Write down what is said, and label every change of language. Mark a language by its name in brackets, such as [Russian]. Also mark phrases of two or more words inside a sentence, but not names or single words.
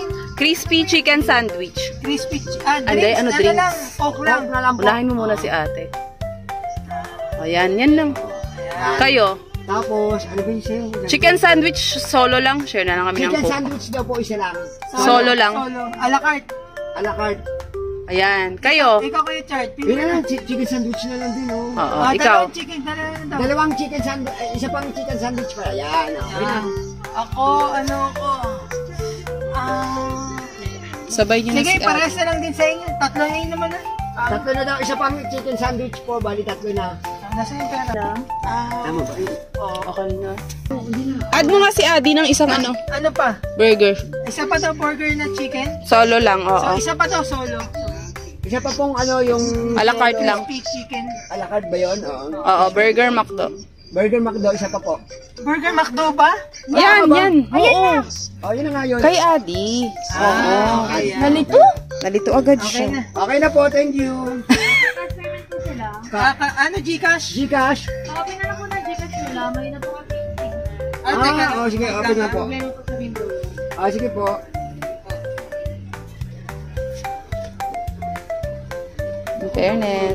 [English] Crispy chicken sandwich. Crispy, [Filipino] Anday, ano, drinks? lang, Coke lang. Lang na lang po. Unahin mo muna si ate. Ayan, yan lang. Kayo? Tapos, ano ba yung sa'yo? [English] Chicken sandwich [Filipino] solo lang. Share na lang kami ng Chicken Coke. sandwich daw po, isa lang. Solo lang. Solo. A la carte. A la carte. Ayan. Kayo? Ikaw kayo, Chart. Yun na lang, [English] chicken sandwich [Filipino] na lang din, oh. Oo, ikaw. Dalawang chicken, dalawang daw. Dalawang [English] chicken sandwich, [Filipino] isa pang [English] chicken sandwich [Filipino] pa. Yan, okay na. Ako, Sabay niyo na sige, si ate. parehas na lang din sa inyo. Tatlo na yun naman na. Tatlo na daw, isa pang [English] chicken sandwich [Filipino] po, bali tatlo na. Nasa yung pera. Tama ba? Okay na. Add mo nga si Adi ng isang ano, Ano pa? burger. Isa pa daw burger na chicken. Solo lang, So, oo. isa pa daw solo. Isa pa pong ano, yung... A la carte lang. Crispy chicken. A la carte ba yun? Oo. Oo, burger McDo. Burger McDo, isa pa po. Burger McDo ba? Yan, yan. Oo. Oh, yun na nga yun. Kay Adi. Oo. Okay, Nalito? Nalito agad Okay siya. na. Okay na po, [English] thank you. [Filipino] Ano, Gcash? Gcash. Okay na lang po na Gcash nila. May na po kami. Teka. Oh, sige, open na po. Meron po sa window. Sige po. [English] In fairness.